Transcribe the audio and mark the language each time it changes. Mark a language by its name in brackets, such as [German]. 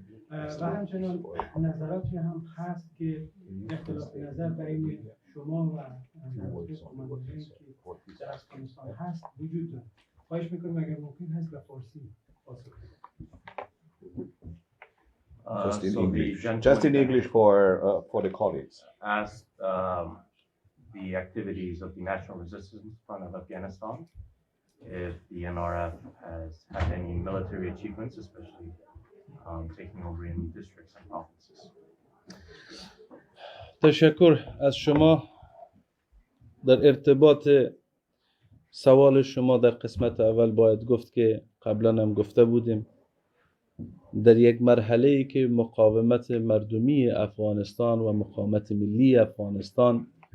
[Persian] و همچنان نظراتی هم هست که اختلاف نظر بین شما و کماندان‌هایی که در افغانستان هست وجود داره. خواهش میکنم اگر ممکن هست به فارسی پاسخ بدید. [English] Just in So English. the Just in gentleman English for the colleagues. asked the activities of the National Resistance Front of Afghanistan, if the NRF has had any military achievements, especially taking over any districts and provinces. [Persian] تشکر از شما. در ارتباط سوال شما در قسمت اول باید گفت که قبلا هم گفته بودیم، در یک مرحله‌ای که مقاومت مردمی افغانستان و مقاومت ملی افغانستان